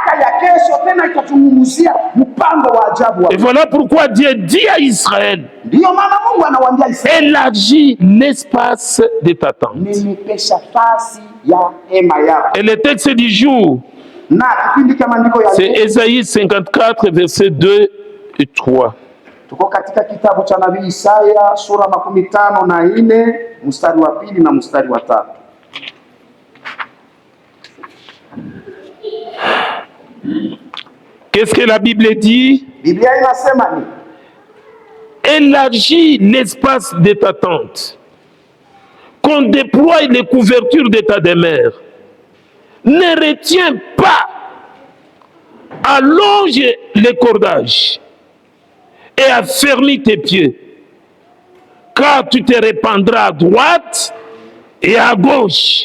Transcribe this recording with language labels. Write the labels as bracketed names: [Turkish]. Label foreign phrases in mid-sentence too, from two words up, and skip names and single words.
[French] Et voilà pourquoi Dieu dit à Israël, élargis l'espace de ta tente. Et le texte du jour, c'est Ésaïe 54, versets 2 et 3. [Swahili] Tuko katika kitabu cha nabii Isaya sura 54 mstari wa 2 na mstari wa 3. [French] Qu'est-ce que la Bible dit? [Swahili] Biblia inasema ni [French] élargis l'espace de ta tente, qu'on déploie les couvertures de ta demeure. Ne retiens pas, allonge les cordages et affermis tes pieds, car tu te répandras à droite et à gauche.